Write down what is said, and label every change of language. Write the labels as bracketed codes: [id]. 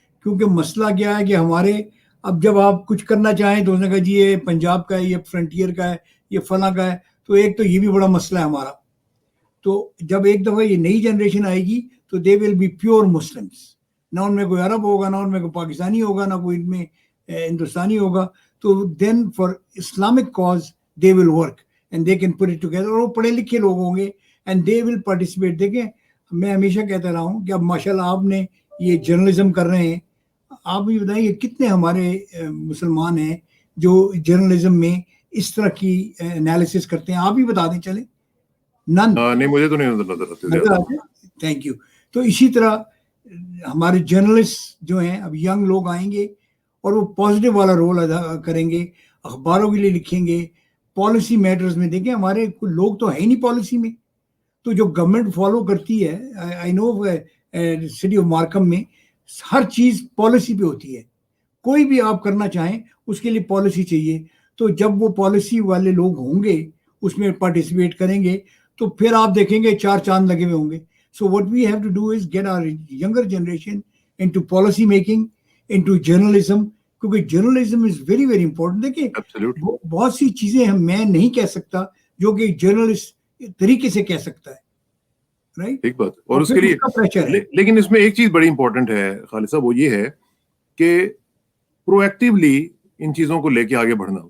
[ur] کیونکہ مسئلہ کیا ہے کہ ہمارے اب جب آپ کچھ کرنا چاہیں تو اس نے کہا جی یہ پنجاب کا ہے، یہ فرنٹیئر کا ہے، یہ فلاں کا ہے. تو ایک تو یہ بھی بڑا مسئلہ ہے ہمارا. تو جب ایک دفعہ یہ نئی جنریشن آئے گی تو [en] They will be pure Muslims. [ur] نہ ان میں کوئی عرب ہوگا، نہ ان میں کوئی پاکستانی ہوگا، نہ کوئی ان میں ہندوستانی ہوگا. [en] تو then for Islamic cause they will work and they can put it together. [ur] اور وہ پڑھے لکھے لوگ ہوں گے [en] And they will participate. [ur] دیکھیں میں ہمیشہ کہتا رہا ہوں کہ اب ماشاء اللہ آپ نے یہ جرنلزم کر رہے ہیں. آپ بھی بتائیں کہ کتنے ہمارے مسلمان ہیں جو جرنلزم میں اس طرح کی انالیسس کرتے ہیں؟ آپ بھی بتا دیں. چلیں نن نہیں، مجھے تو نہیں نظر آتے. [en] Thank you. [ur] تو اسی طرح ہمارے جرنلسٹ جو ہیں، اب ینگ لوگ آئیں گے اور وہ پازیٹیو والا رول ادا کریں گے، اخباروں کے لیے لکھیں گے، پالیسی میٹرز میں. دیکھیں ہمارے لوگ تو ہے ہی نہیں پالیسی میں. تو جو گورنمنٹ فالو کرتی ہے، [en] I know [ur] سٹی آف مارکم میں ہر چیز پالیسی پہ ہوتی ہے. کوئی بھی آپ کرنا چاہیں اس کے لیے پالیسی چاہیے. تو جب وہ پالیسی والے لوگ ہوں گے، اس میں پارٹیسپیٹ کریں گے، تو پھر آپ دیکھیں گے 4 چاند لگے ہوئے ہوں گے. [en] So what we have to do is get our younger generation into policy making, into journalism, [ur] کیونکہ [en] journalism is very very important. [ur] دیکھیں بہت سی چیزیں میں نہیں کہہ سکتا جو کہ جرنلسٹ طریقے سے کہہ سکتا ہے، رائٹ؟ ٹھیک بات. اور اس کے لیے لیکن اس میں ایک چیز بڑی امپورٹنٹ ہے خالد صاحب، وہ یہ ہے کہ پرو ایکٹیولی ان چیزوں کو لے کے آگے بڑھنا.